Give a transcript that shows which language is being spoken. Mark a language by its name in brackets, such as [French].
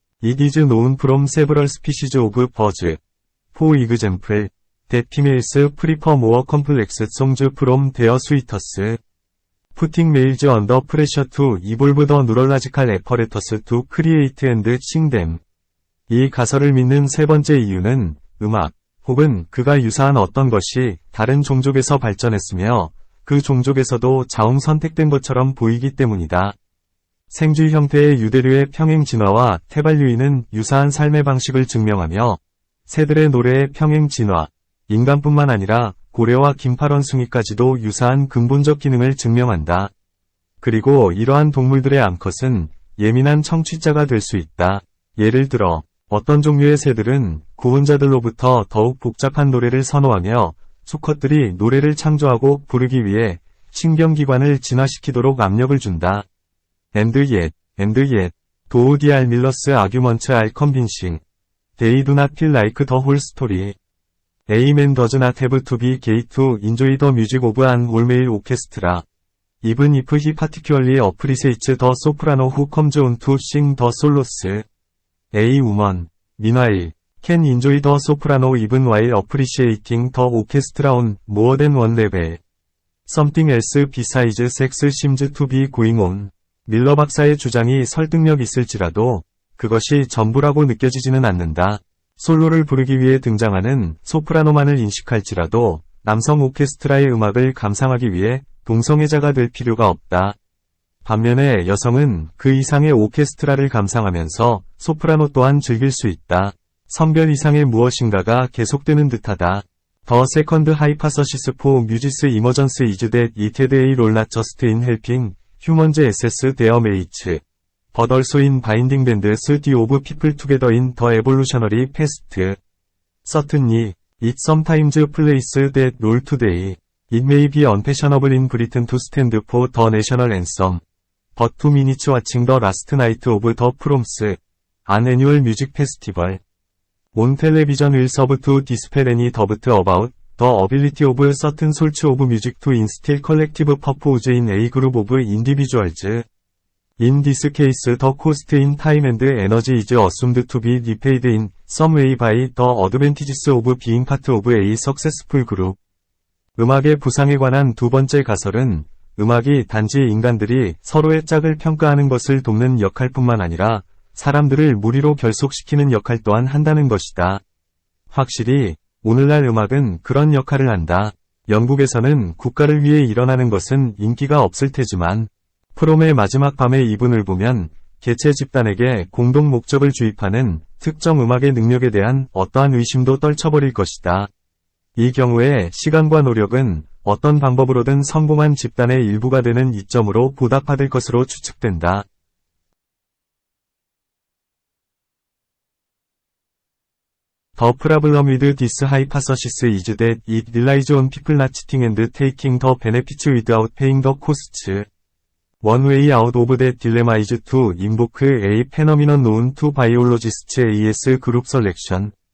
[English] It is known from several species of birds, for example, that females prefer more complex songs from their suitors. Putting males under pressure to evolve the neurological apparatus to create and sing them. [Korean] 이 가설을 믿는 세 번째 이유는 음악, 혹은 그가 유사한 어떤 것이 다른 종족에서 발전했으며 그 종족에서도 자웅 선택된 것처럼 보이기 때문이다. 생쥐 형태의 유대류의 평행 진화와 태반류인은 유사한 삶의 방식을 증명하며 새들의 노래의 평행 진화, 인간뿐만 아니라 고래와 긴팔원숭이까지도 유사한 근본적 기능을 증명한다. 그리고 이러한 동물들의 암컷은 예민한 청취자가 될 수 있다. 예를 들어 어떤 종류의 새들은 구혼자들로부터 더욱 복잡한 노래를 선호하며 수컷들이 노래를 창조하고 부르기 위해 신경기관을 진화시키도록 압력을 준다. [English] And yet, though the Miller's arguments are convincing, they do not feel like the whole story. A man does not have to be gay to enjoy the music of an all-male orchestra, even if he particularly appreciates the soprano who comes on to sing the solos. A woman, meanwhile, can enjoy the soprano even while appreciating the orchestra on more than one level. Something else besides sex seems to be going on. [Korean] 밀러 박사의 주장이 설득력 있을지라도 그것이 전부라고 느껴지지는 않는다. 솔로를 부르기 위해 등장하는 소프라노만을 인식할지라도 남성 오케스트라의 음악을 감상하기 위해 동성애자가 될 필요가 없다. 반면에 여성은 그 이상의 오케스트라를 감상하면서 소프라노 또한 즐길 수 있다. 성별 이상의 무엇인가가 계속되는 듯하다. [English] The second hypothesis for music's emergence is that it had a role not just in helping humans assess their mates, but also in binding bands of people together in the evolutionary past. Certainly, it sometimes plays that role today. It may be unfashionable in Britain to stand for the national anthem, but 2 minutes watching the last night of the proms, an annual music festival, on television will serve to dispel any doubt about the ability of certain sorts of music to instill collective purpose in a group of individuals. In this case, the cost in time and energy is assumed to be repaid in some way by the advantages of being part of a successful group. [Korean] 음악의 부상에 관한 두 번째 가설은 음악이 단지 인간들이 서로의 짝을 평가하는 것을 돕는 역할뿐만 아니라 사람들을 무리로 결속시키는 역할 또한 한다는 것이다. 확실히 오늘날 음악은 그런 역할을 한다. 영국에서는 국가를 위해 일어나는 것은 인기가 없을 테지만 프롬의 마지막 밤의 이분을 보면 개체 집단에게 공동 목적을 주입하는 특정 음악의 능력에 대한 어떠한 의심도 떨쳐버릴 것이다. 이 경우에 시간과 노력은 어떤 방법으로든 성공한 집단의 일부가 되는 이점으로 보답받을 것으로 추측된다. [English] The problem with this hypothesis is that it relies on people not cheating and taking the benefits without paying the costs. One way out of that dilemma is to invoke a phenomenon known to biologists as group selection.